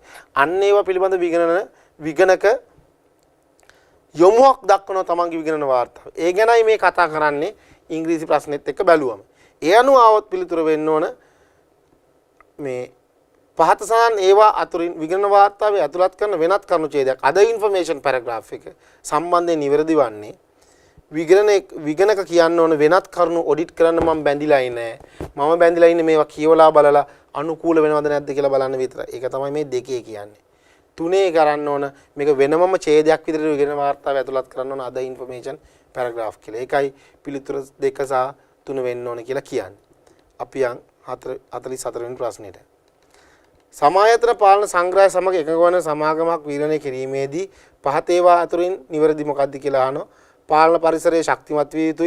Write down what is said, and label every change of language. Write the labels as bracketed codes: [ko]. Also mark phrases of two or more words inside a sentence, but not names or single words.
[si] අන්න ඒවා පිළිබඳ විගණක යොමුවක් දක්වනවා තමන්ගේ විගණන වාර්තාව. ඒ ගැනයි මේ කතා කරන්නේ ඉංග්‍රීසි ප්‍රශ්නෙත් එක්ක බැලුවම. ඒ අනුව આવොත් පිළිතුර වෙන්න ඕන මේ පහත සඳහන් ඒවා අතුරින් විගණන වාර්තාවේ ඇතුළත් කරන වෙනත් කරුණු ඡේදයක් [en] other information paragraph [si] එක සම්බන්ධයෙන් නිවැරදි වන්නේ විගණක කියන්න ඕන වෙනත් කරුණු ඔඩිට් කරන්න මම බැඳිලා ඉන්නේ. මම බැඳිලා ඉන්නේ මේවා කියවලා බලලා අනුකූල වෙනවද නැද්ද කියලා බලන්න විතරයි. ඒක තමයි මේ දෙකේ කියන්නේ. තුනේ කරන්න ඕන මේක වෙනමම ඡේදයක් විදිහට විගණන වාර්තාවේ ඇතුළත් කරන්න ඕන [en] other information paragraph [si] කියලා. ඒකයි පිළිතුර 2 සහ 3 වෙන්න ඕන කියලා කියන්නේ. අපි යන් 44 වෙනි ප්‍රශ්නෙට. සමායතන පාලන සංග්‍රහය සමග එකඟ වන සමාගමක් විවරණය කිරීමේදී පහත ඒවා අතුරින් නිවැරදි මොකක්ද කියලා අහනවා. පාලන පරිසරයේ ශක්තිමත් විය යුතුයි.